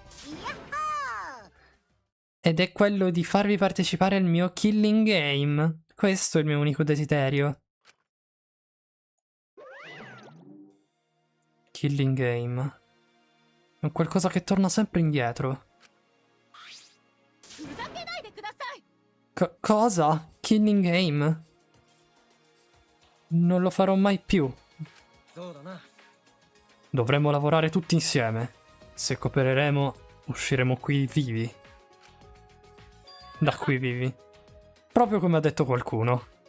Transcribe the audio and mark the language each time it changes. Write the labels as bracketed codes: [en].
[ja] いやっほ [it] Ed è quello di farvi partecipare al mio killing game. Questo è il mio unico desiderio. Killing game. È qualcosa che torna sempre indietro. [ja] ふざけないでください [it] Cosa? Killing game? Non lo farò mai più. [ja] そうだな [it] Dovremmo lavorare tutti insieme. Se coopereremo, usciremo qui vivi. Da qui vivi. Proprio come ha detto qualcuno.